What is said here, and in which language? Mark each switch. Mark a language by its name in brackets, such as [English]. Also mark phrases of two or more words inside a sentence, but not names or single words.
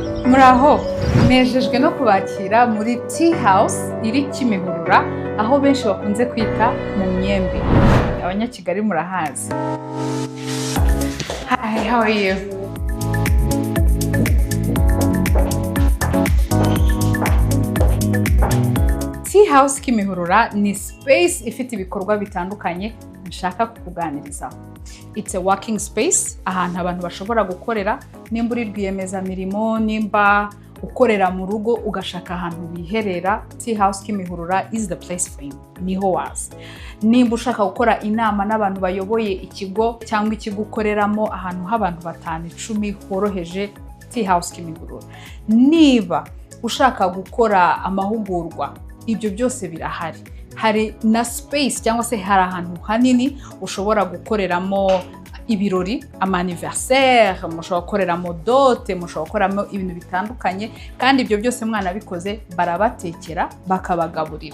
[Kinyarwanda] Muraho nejejwe no kubakira muri tea house iri Kimihurura aho benshi bakunze kwita mu Myembe. Abanyakigali murahazi. [English] Hi, how are you? [Kinyarwanda] Tea house Kimihurura ni space ifite ibikorwa bitandukanye nshaka kukuganirizaho. [English] It's a working space, [Kinyarwanda] ahantu abantu bashobora gukorera, nimba uri rwiyemezamirimo, nimba ukorera mu rugo ugashaka ahantu biherera. [English] Tea house Kimihurura is the place for you. [Kinyarwanda] Niho waza. Nimba ushaka gukora inama n'abantu bayoboye ikigo cyangwa ikigo ukoreramo ahantu h'abantu 5-10 horoheje, Tea house Kimihurura. Niba ushaka gukora amahugurwa, ibyo byose birahari. Hari na space cyangwa se hari ahantu hanini ushobora gukoreramo ibirori, anniversaire, mushobora gukoreramo dote, mushobora gukoreramo ibintu bitandukanye, kandi ibyo byose mwana bikoze barabatekera bakabagaburira.